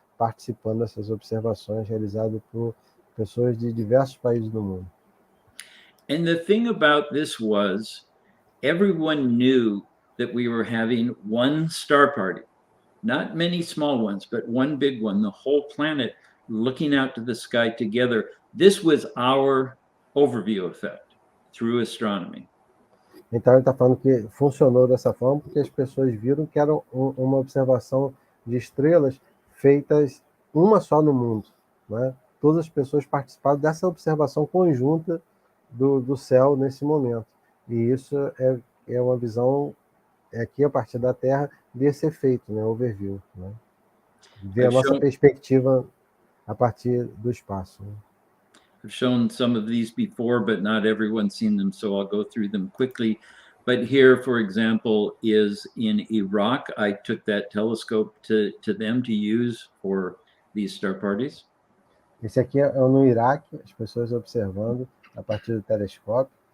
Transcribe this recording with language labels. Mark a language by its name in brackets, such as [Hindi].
[Portuguese] participando dessas observações realizadas por pessoas de diversos países do mundo. [English] And the thing about this was everyone knew that we were having one star party, not many small ones, but one big one, the whole planet looking out to the sky together. This was our overview effect through astronomy. [Portuguese] Então ele está falando que funcionou dessa forma porque as pessoas viram que era uma observação de estrelas feitas uma só no mundo, né? Todas as pessoas participaram dessa observação conjunta do céu nesse momento. E isso é uma visão aqui a partir da Terra desse efeito, né? Overview, né? Ver a nossa perspectiva a partir do espaço. Né? [English] I've shown some of these before, but not everyone's seen them, so I'll go through them quickly. But here, for example, is in Iraq. I took that telescope to them to use for these star parties. [Portuguese] Esse aqui é no Iraque, as pessoas observando a partir do telescópio.